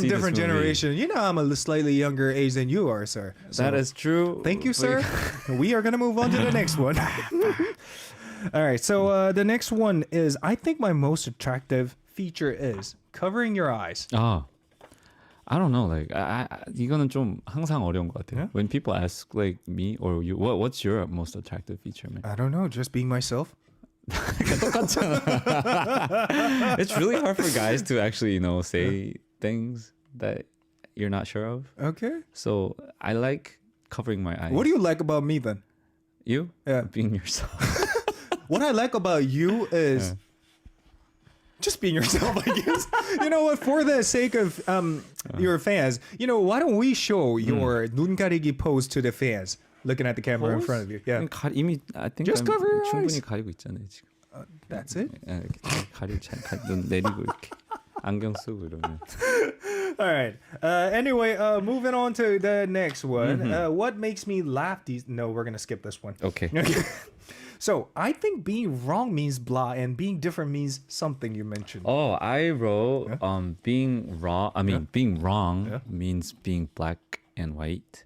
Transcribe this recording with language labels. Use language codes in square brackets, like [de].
[en] see this different movie. generation. You know, I'm a slightly younger age than you are, sir. That is true. Thank you, but- sir. We are gonna move on to the next one. All right, so the next one is I think my most attractive feature is covering your eyes. I don't know. [ko] Like 이거는 좀 항상 어려운 것 같아요. [en] Yeah? When people ask like me or you, what's your most attractive feature, man? I don't know, just being myself. It's really hard for guys to actually, say things that you're not sure of. Okay. So I like covering my eyes. What do you like about me then? You? Yeah. Being yourself. what I like about you is just being yourself, I guess. You know what? For the sake of your fans, why don't we show your [ko] 눈 가리기 [en] pose to the fans? Looking at the camera in front of you. Yeah. [ko] 이미 [en] I think Just cover your [ko] 충분히 가리고 있잖아요 지금. [en] That's it? [ko] 가리고 눈 내리고 이렇게 안경 쓰고 이러면. [en] All right. Anyway, moving on to the next one. What makes me laugh? No, we're going to skip this one. Okay. So I think being wrong means blah and being different means something you mentioned. Oh, I wrote being wrong. I mean, being wrong means being black and white.